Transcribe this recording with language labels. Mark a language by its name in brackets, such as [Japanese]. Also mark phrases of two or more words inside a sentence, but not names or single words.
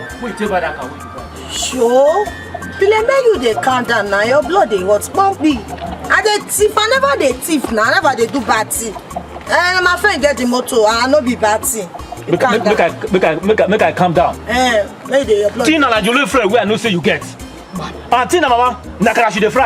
[Nigerian Pidgin] Where you take by that car where you park. Sure. Bile, make you dey calm down now. Your blood dey hot. Pumpy. I dey thief. I never dey thief now. I never dey do bad thing. My friend get the motor and I no be bad thing. Make I calm down. Tina na jollof friend wey I know say you get. And Tina mama, na akara she dey fry.